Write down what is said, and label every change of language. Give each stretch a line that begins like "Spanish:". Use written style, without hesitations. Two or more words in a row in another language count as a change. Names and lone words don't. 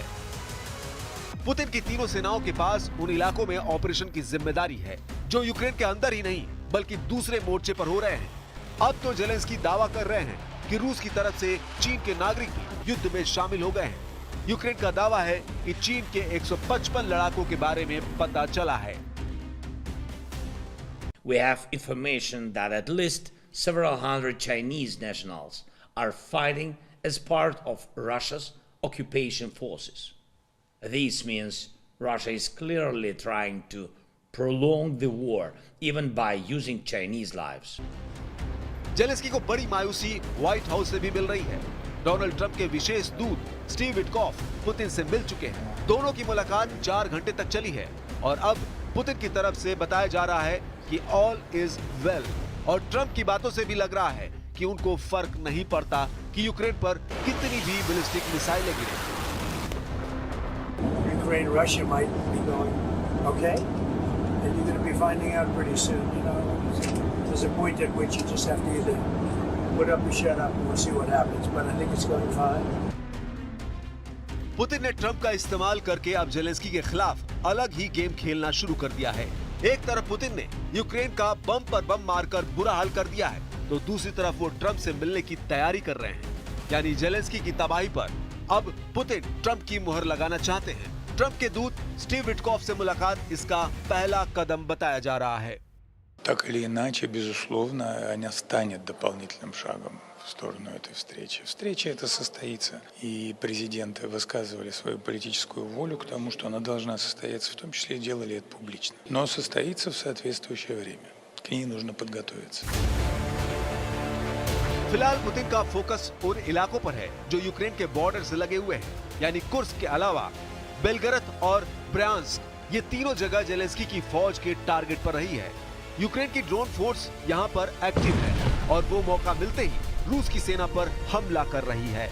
Hindi: पुतिन की तीनों सेनाओं के पास उन इलाकों में ऑपरेशन की जिम्मेदारी है जो यूक्रेन के अंदर ही नहीं बल्कि दूसरे मोर्चे पर हो रहे हैं। अब तो जेलेंस्की दावा कर रहे हैं कि रूस की तरफ से चीन के नागरिक भी युद्ध में शामिल हो गए हैं। यूक्रेन का दावा है कि चीन के 155 लड़ाकों के बारे में पता चला है।
English: We have information that at least several hundred Chinese nationals are fighting as part of Russia's occupation forces. This means Russia is clearly trying to prolong the war, even by using Chinese lives.
Hindi: जेलेंस्की को बड़ी मायूसी व्हाइट हाउस से भी मिल रही है। डोनाल्ड ट्रंप के विशेष दूत स्टीव विटकॉफ पुतिन से मिल चुके हैं। दोनों की मुलाकात 4 घंटे तक चली है और अब पुतिन की तरफ से बताया जा रहा है कि
English: all is well,
Hindi: और ट्रंप की बातों से भी लग रहा है कि उनको फर्क नहीं पड़ता कि यूक्रेन पर कितनी भी
English: ballistic missiles
Hindi: गिरे।
English: Ukraine, Russia might be going, okay, and you're going to be finding out pretty soon. You know, there's a point at which you just have to either put up or shut up, and we'll see what happens. But I think it's going fine.
Hindi: पुतिन ने ट्रंप का इस्तेमाल करके अब जेलेंस्की के खिलाफ अलग ही गेम खेलना शुरू कर दिया है। एक तरफ पुतिन ने यूक्रेन का बम पर बम मारकर बुरा हाल कर दिया है, तो दूसरी तरफ वो ट्रंप से मिलने की तैयारी कर रहे हैं। यानी जेलेंस्की की तबाही पर अब पुतिन ट्रंप की मुहर लगाना चाहते हैं। ट्रंप के दूत स्टीव विटकॉफ से मुलाकात इसका पहला कदम बताया जा रहा है।
Russian: Так или иначе, безусловно, она станет дополнительным шагом в сторону этой встречи. Встреча эта состоится, и президенты высказывали свою политическую волю к тому, что она должна состояться, в том числе и делали это публично. Но состоится в соответствующее время. К ней нужно подготовиться.
Hindi: फिलहाल पुतिन का फोकस उन इलाकों पर है जो यूक्रेन के बॉर्डर से लगे हुए हैं, यानी कुर्स्क के अलावा बेलगरद और ब्रयांस्क। ये तीनों जगह जेलेंस्की की फौज के टारगेट पर रही है। यूक्रेन की
English: drone force
Hindi: यहाँ पर एक्टिव है और वो मौका मिलते ही रूस की सेना पर हमला कर रही है।